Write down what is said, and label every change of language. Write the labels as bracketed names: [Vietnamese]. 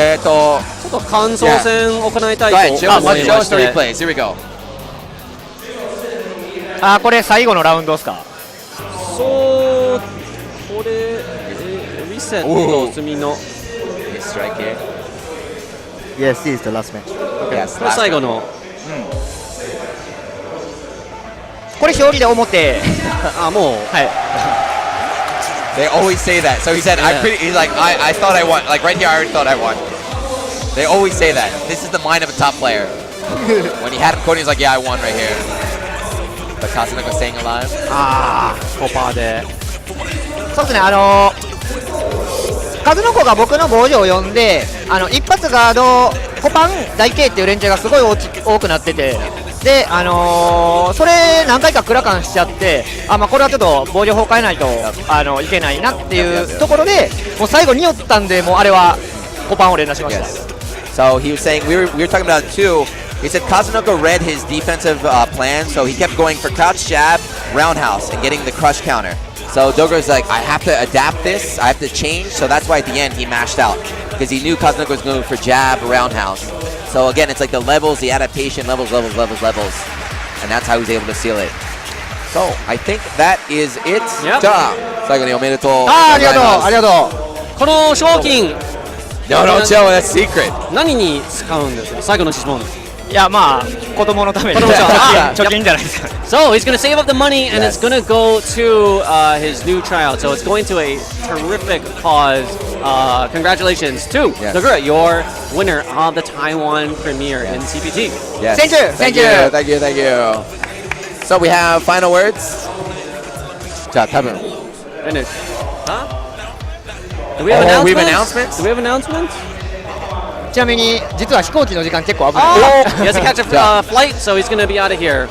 [Japanese] ちょっと感想戦を行いたいと思いま [English] show us [Japanese] し [English] the [Japanese] て。 [English] replays. Here we go. [Japanese] これ最後のラウンドですか？そう、これ、リセット済みの。 [English] Nice strike here. Yes, this is the last match. Yes, [Japanese] これ最後の。これ表裏で表。もう。はい。 [English] They always say that. So he said, he's like, I thought I won. Like right here, I already thought I won. They always say that. This is the mind of a top player. When he had him coding, he's like, yeah, I won right here. But Kazunoko staying alive. [Japanese] コパーで。そうですね、数の子が僕の防御を呼んで、一発ガード、コパン、大 K っていう連中がすごい多くなってて、で、それ何回かクラカンしちゃって、まあ、これはちょっと防御法変えないといけないなっていうところで、もう最後に寄ったんで、もうあれはコパンを連打しました。 [English] So he was saying, we were talking about it too. He said Kazunoko read his defensive plan, so he kept going for crouch jab, roundhouse and getting the crush counter. So Dogo's like, I have to adapt this, I have to change, so that's why at the end he mashed out, because he knew Kazunoko was going for jab, roundhouse. So again, it's like the levels, the adaptation, levels, and that's how he was able to seal it. So I think that is it. Yep. [Japanese] じゃあ、最後におめでとう。ありがとうありがとう。この賞金 [English] No, don't show it, that's secret. [Japanese] 何に使うんですか？最後の質問。いやまあ子供のために子供のため貯金じゃないですか。 [English] So he's going to save up the money, and it's going to go to his new child. So it's going to a terrific cause. Congratulations to Dogura, your winner of the Taiwan premiere in CPT. Yes. Thank you, Thank you. So we have final words. [Japanese] じゃあ多分 [English] Finish. Huh? Do we have announcements? we have announcements? Do we have announcements? [Japanese] ちなみに実は飛行機の時間結構危ない。 [English] Oh, he has to catch a flight, so he's going to be out of here.